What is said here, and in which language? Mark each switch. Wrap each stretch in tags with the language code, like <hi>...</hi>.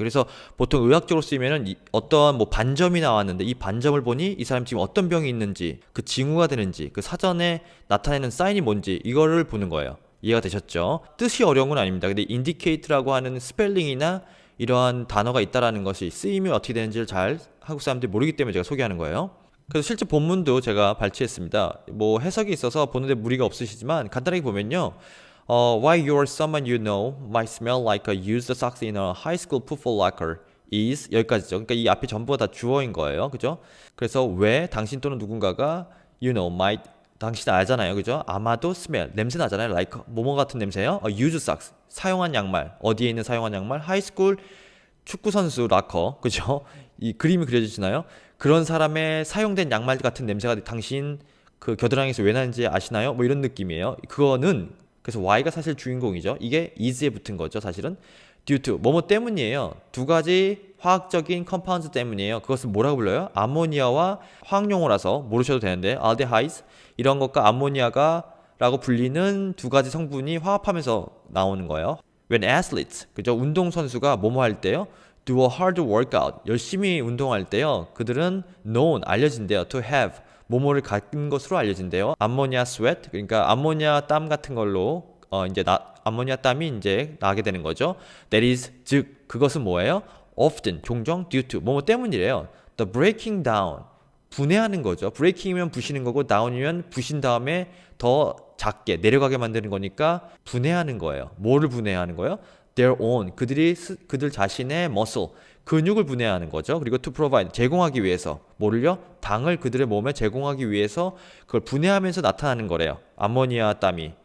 <ko>그래서 보통 의학적으로 쓰이면은 어떠한 뭐 반점이 나왔는데 이 반점을 보니 이 사람 지금 어떤 병이 있는지, 그 징후가 되는지, 그 사전에 나타내는 사인이 뭔지 이거를 보는 거예요. 이해가 되셨죠? 뜻이 어려운 건 아닙니다. 근데 indicate라고 하는 스펠링이나 이러한 단어가 있다라는 것이 쓰임이 어떻게 되는지를 잘 한국 사람들이 모르기 때문에 제가 소개하는 거예요. 그래서 실제 본문도 제가 발췌했습니다. 뭐 해석이 있어서 보는데 무리가 없으시지만 간단하게 보면요.</ko> <en>Why your someone you know might smell like a used socks in a high school football locker is</en> <ko>여기까지죠. 그러니까 이 앞에 전부가 다 주어인 거예요. 그죠? 그래서 왜 당신 또는 누군가가</ko> <en>you know might</en> <ko>당신 알잖아요. 그죠? 아마도 smell 냄새 나잖아요. like 뭐뭐 같은 냄새요. used socks 사용한 양말. 어디에 있는 사용한 양말? 하이스쿨 축구 선수 락커. 그죠? 이 그림이 그려지시나요? 그런 사람의 사용된 양말 같은 냄새가 당신 그 겨드랑이에서 왜 나는지 아시나요? 뭐 이런 느낌이에요. 그거는 그래서 Y가 사실 주인공이죠. 이게 is에 붙은 거죠. 사실은 due to 뭐뭐 때문이에요. 두 가지 화학적인 컴파운드 때문이에요. 그것을 뭐라고 불러요? 암모니아와 화학용어라서 모르셔도 되는데 aldehydes 이런 것과 암모니아가 라고 불리는 두 가지 성분이 화합하면서 나오는 거예요.</ko> <en>When athletes,</en> <ko>그죠? 운동선수가 뭐뭐 할 때요?</ko> <en>Do a hard workout,</en> <ko>열심히 운동할 때요. 그들은 known, 알려진대요. To have, 뭐뭐를 갖는 것으로 알려진대요. 암모니아 sweat, 그러니까 암모니아 땀 같은 걸로 암모니아 땀이 이제 나게 되는 거죠.</ko> <en>That is,</en> <ko>즉 그것은 뭐예요?</ko> <en>Often,</en> <ko>종종,</ko> <en>due to,</en> <ko>뭐뭐 때문이래요.</ko> <en>The breaking down,</en> <ko>분해하는 거죠. 브레이킹이면 부시는 거고 다운이면 부신 다음에 더 작게 내려가게 만드는 거니까 분해하는 거예요. 뭐를 분해하는 거예요?</ko> <en>Their own,</en> <ko>그들 자신의 muscle, 근육을 분해하는 거죠. 그리고 to provide, 제공하기 위해서 뭐를요? 당을 그들의 몸에 제공하기 위해서 그걸 분해하면서 나타나는 거래요. 암모니아 땀이.</ko>